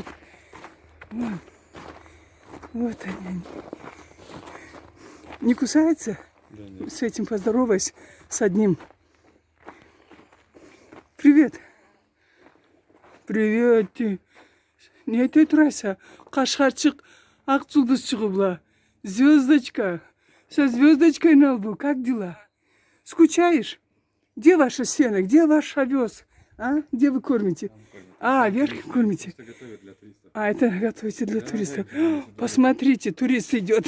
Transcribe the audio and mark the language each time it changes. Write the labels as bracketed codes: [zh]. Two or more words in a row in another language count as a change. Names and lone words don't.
[ru] Вон. Вот они. Не кусаются? Да, нет. С этим поздоровайся, с одним. Привет. Привет. Ты. [kk] Не айта тұрайса? Қашқарчық, ақ жұлдыз шығыбла. [ru] Звездочка. Со звездочкой на лбу. Как дела? Скучаешь? Где ваше сено? Где ваш овес? А? Где вы кормите? А, вверх кормите? Это готовят для туристов. А, это готовите для Да, туристов. да, Посмотрите, турист идет.